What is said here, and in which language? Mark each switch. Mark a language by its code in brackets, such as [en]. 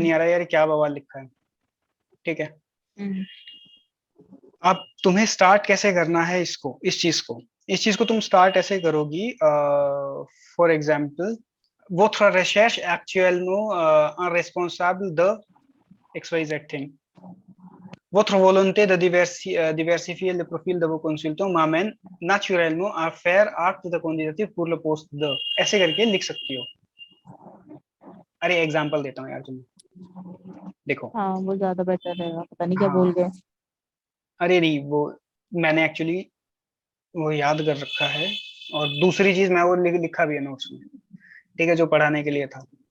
[hi] नहीं आ रहा यार क्या बवाल लिखा है, ठीक है। हम्म। अब तुम्हें स्टार्ट कैसे करना है इसको, इस चीज को तुम स्टार्ट ऐसे करोगी, for example [fr] votre recherche actuellement un responsable de XYZ thing, Votre volonté de diversifier le profil de vos consultants m'amène naturellement à faire acte de candidature pour le poste de, [hi] ऐसे करके लिख सकती हो। अरे एग्जांपल देता हूँ यार तुम्हें, देखो। हाँ वो ज्यादा बेटर रहेगा, पता नहीं क्या बोल हाँ, गए। अरे नहीं, वो मैंने एक्चुअली वो याद कर रखा है, और दूसरी चीज मैं वो लिखा भी है नोट्स में, ठीक है, जो पढ़ाने के लिए था।